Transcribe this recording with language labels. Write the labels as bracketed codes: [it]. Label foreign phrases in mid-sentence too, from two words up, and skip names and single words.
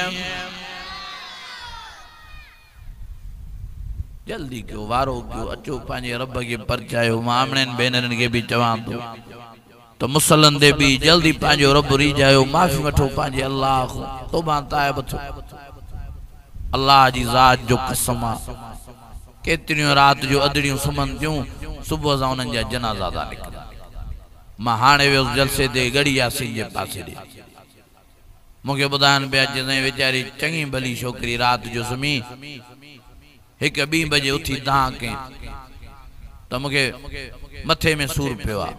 [sd] जल्दी क्यों, वारो क्यों, अचो पंहिंजे रब खे परचायो। मां आमणनि भेनरनि खे बि चवां थो तो मुसलन दे भी जल्दी पंहिंजो रब रिझायो, माफ़ी वठो पंहिंजे अल्लाह खां, तौबा ताइब थो। अल्लाह जी ज़ात जो कसम आहे, केतिरियूं रात जो अदड़ियूं सुम्हनि थियूं, सुबुह सां उन्हनि जा जनाज़ा था निकिरनि। मां हाणे वियुसि जलसे ते गड़ी यासीन जे पासे ॾे, मूंखे ॿुधाइनि पिया चई वीचारी चङी भली छोकिरी रात जो सुम्ही 1-2 बजे उथी दहा कई त मूंखे मथे में सूर पियो आहे।